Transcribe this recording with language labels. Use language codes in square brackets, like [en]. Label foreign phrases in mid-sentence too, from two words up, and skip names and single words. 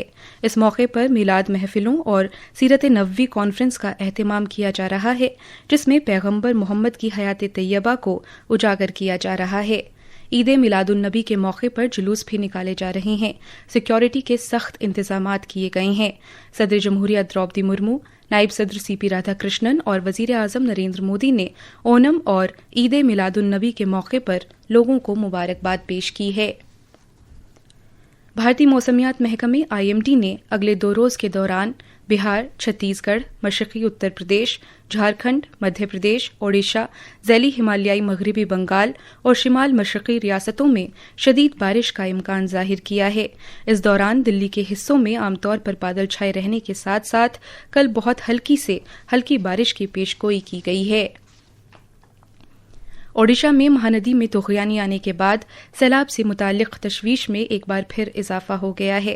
[ur] اس موقع پر میلاد محفلوں اور سیرت نبوی کانفرنس کا اہتمام کیا جا رہا ہے جس میں پیغمبر محمد کی حیات طیبہ کو اجاگر کیا جا رہا ہے۔ عید میلاد النبی کے موقع پر جلوس بھی نکالے جا رہے ہیں۔ سیکیورٹی کے سخت انتظامات کیے گئے ہیں۔ صدر جمہوریہ دروپدی مرمو، نائب صدر سی پی رادھا کرشنن اور وزیر اعظم نریندر مودی نے اونم اور عید میلاد النبی کے موقع پر لوگوں کو مبارکباد پیش کی ہے۔ بھارتی موسمیات محکمے IMD نے اگلے 2 روز کے دوران بہار، چھتیس گڑھ، مشرقی اتر پردیش، جھارکھنڈ، مدھیہ پردیش، اوڈیشہ، ذیلی ہمالیائی مغربی بنگال اور شمال مشرقی ریاستوں میں شدید بارش کا امکان ظاہر کیا ہے۔ اس دوران دلی کے حصوں میں عام طور پر بادل چھائے رہنے کے ساتھ ساتھ کل بہت ہلکی سے ہلکی بارش کی پیشگوئی کی گئی ہے۔ اوڈیشہ میں مہاندی میں طغیانی آنے کے بعد سیلاب سے متعلق تشویش میں ایک بار پھر اضافہ ہو گیا ہے۔